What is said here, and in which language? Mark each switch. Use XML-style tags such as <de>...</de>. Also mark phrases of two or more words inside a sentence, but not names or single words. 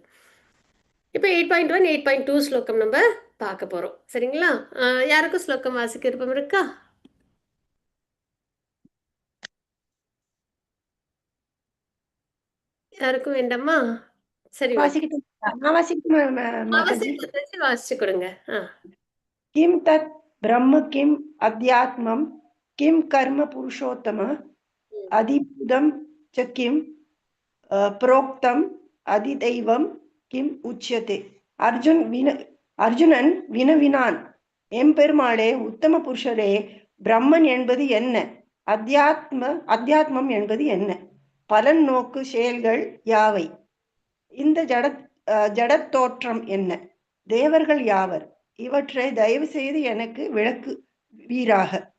<ta>இப்போ 8.1 8.2 ஸ்லோகம் நம்ம பார்க்க போறோம். சரிங்களா? யாருக்கும் ஸ்லோகம் வாசிக்க விருப்பம் இருக்கா? யாருக்கும் வேண்டாமா? சரி, ஓகே. வாசிக்கட்டும். நான் வாசிக்கட்டுமா மாதாஜி? வாசிச்சு கொடுங்க.</ta> <sa>किं तत् ब्रह्म किम् अध्यात्मं किं कर्म पुरुषोत्तम अधिभूतं च किं प्रोक्तम् अधिदैवं किम् उच्यते.</sa> <ta>அர்ஜுனன் வினவினான், எம்பெருமாளே, உத்தம புருஷரே, பிரம்மன் என்பது என்ன, அத்தியாத்மம் என்பது என்ன, பலன் நோக்கு செயல்கள் யாவை, இந்த ஜடத் தோற்றம் என்ன, தேவர்கள் யாவர், இவற்றை தயவு செய்து எனக்கு விளக்கு வீராக.</ta>